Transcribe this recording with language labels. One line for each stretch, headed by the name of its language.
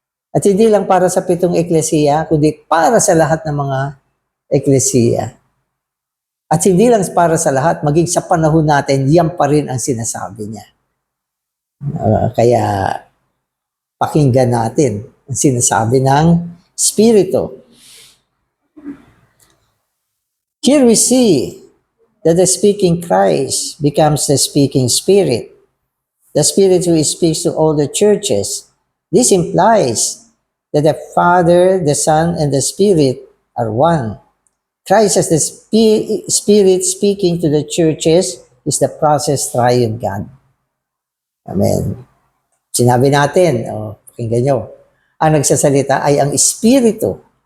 Filipino: At hindi lang para sa 7 eklesiya, kundi para sa lahat ng mga eklesiya. At hindi lang para sa lahat, maging sa panahon natin, yan pa rin ang sinasabi niya. Kaya pakinggan natin ang sinasabi ng Espiritu.
English: Here we see that the speaking Christ becomes the speaking Spirit. The Spirit who speaks to all the churches. This implies that the Father, the Son, and the Spirit are one. Christ as the Spirit speaking to the churches is the process triune God. Amen.
Filipino: Sinabi natin, pakinggan nyo, ang nagsasalita ay ang Espiritu.